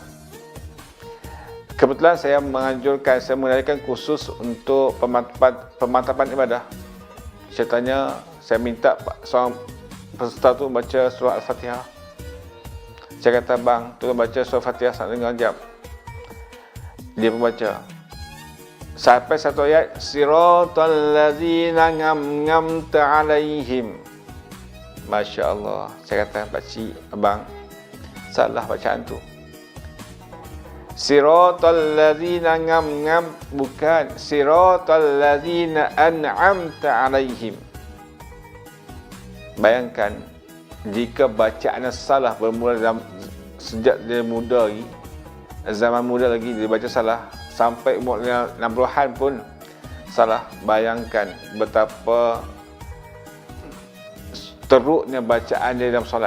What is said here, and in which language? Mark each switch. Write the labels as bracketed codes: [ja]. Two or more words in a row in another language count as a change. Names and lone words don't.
[ms] Kebetulan saya mengadakan kursus untuk pemantapan ibadah. Saya tanya, saya minta seorang peserta tu baca surah Al-Fatihah. Saya kata, bang, tolong baca surah Al-Fatihah nak dengar jap. Dia pun baca. Sampai satu ayat, [ar] صراط الذين أنعمت عليهم. ما شاء الله. [ms] Saya kata, pakcik, abang, salah bacaan tu. [ar] صراط الذين نغم, bukan صراط الذين أنعمت عليهم. [ms] Bayangkan jika bacaan salah bermula sejak dia muda lagi, zaman muda lagi dia baca salah, sampai umur 60-an pun salah. Bayangkan betapa teruknya bacaan dia dalam solat.